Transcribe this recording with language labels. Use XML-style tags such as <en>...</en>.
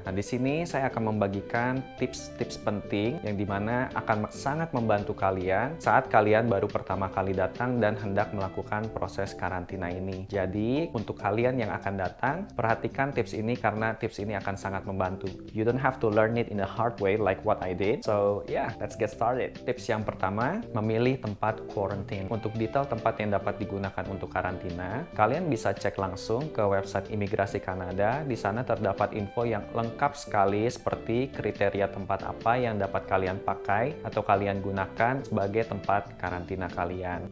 <id>Nah, di sini saya akan membagikan tips-tips penting yang dimana akan sangat membantu kalian saat kalian baru pertama kali datang dan hendak melakukan proses karantina ini. Jadi, untuk kalian yang akan datang, perhatikan tips ini karena tips ini akan sangat membantu.</id> <en>You don't have to learn it in a hard way like what I did. So yeah, let's get started.</en> <id>Tips yang pertama, memilih tempat quarantine. Untuk detail tempat yang dapat digunakan untuk karantina, kalian bisa cek langsung ke website Imigrasi Kanada. Di sana terdapat info yang lengkap sekali seperti kriteria tempat apa yang dapat kalian pakai atau kalian gunakan sebagai tempat karantina kalian.</id>